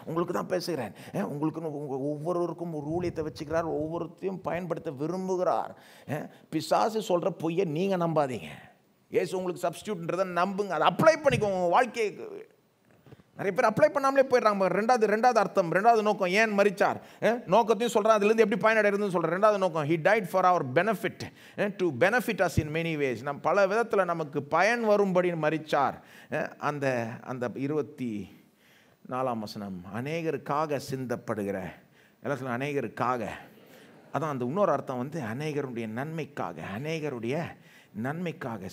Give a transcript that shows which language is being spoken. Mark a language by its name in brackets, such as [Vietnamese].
[Tamil] உங்களுக்கு தான் பேசுகிறேன், உங்களுக்குன்னு ஒவ்வொருவருக்கும் ஒரு ஊழியத்தை வச்சுக்கிறார், ஒவ்வொருத்தையும் பயன்படுத்த விரும்புகிறார். பிசாசு சொல்கிற பொய்யை நீங்கள் நம்பாதீங்க, ஏசு உங்களுக்கு சப்ஸ்டியூட்ன்றதை நம்புங்க, அதை அப்ளை பண்ணிக்கோங்க உங்கள் வாழ்க்கைக்கு. நிறைய பேர் அப்ளை பண்ணாமலே போயிடுறாங்க. ரெண்டாவது அர்த்தம், ரெண்டாவது நோக்கம், ஏன் மரிச்சார் நோக்கத்தையும் சொல்கிறேன், அதுலேருந்து எப்படி பயனடைறதுன்னு சொல்கிறேன். ரெண்டாவது நோக்கம், [English] he died for our benefit, to benefit us in many ways. [Tamil] நம் பல விதத்தில் நமக்கு பயன் வரும்படி மரிச்சார். அந்த 24ஆம் வசனம், அநேகருக்காக சிந்தப்படுகிற, எல்லாம் சொல்ல அநேகருக்காக, அதான் அந்த இன்னொரு அர்த்தம் வந்து அநேகருடைய நன்மைக்காக, அநேகருடைய நன்மைக்காக.